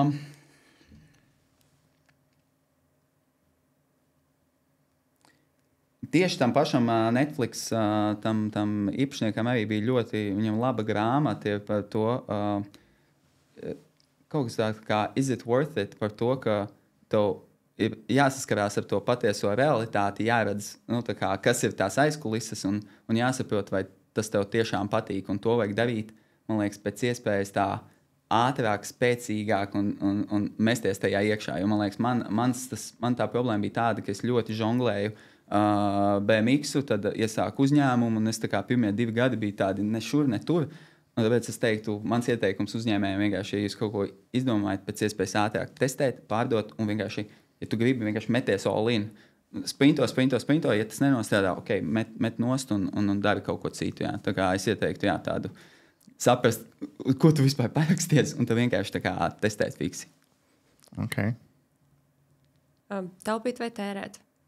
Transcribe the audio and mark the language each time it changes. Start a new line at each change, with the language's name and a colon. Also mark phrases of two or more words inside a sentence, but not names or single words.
Latvian: Tieši tam pašam Netflix, tam īpašniekam arī bija ļoti viņam laba grāmata par to, kaut kas tāds kā
English: is it worth it,
Latvian: par to, ka tev ir jāsaskarās ar to patieso realitāti, jāredz, kas ir tās aizkulises un jāsaprot, vai tas tev tiešām patīk un to vajag darīt, man liekas, pēc iespējas tā ātrāk, spēcīgāk un mesties tajā iekšā. Jo, man liekas, man tā problēma bija tāda, ka es ļoti žonglēju BMX-u, tad iesāku uzņēmumu, un es pirmie 2 gadi bija tādi ne šur, ne tur. Un tāpēc es teiktu, mans ieteikums uzņēmējiem vienkārši, ja jūs kaut ko izdomājat, pēc iespējas ātrāk testēt, pārdot, un vienkārši, ja tu gribi, vienkārši meties
English: all in.
Latvian: Sprinto, ja tas nenostrādā, met nost un dari kaut ko citu. Jā. Tā kā es ieteiktu, tādu saprast, ko tu vispār paraksties, un tad vienkārši testēt fiksi. Okay. Taupīt vai tērēt?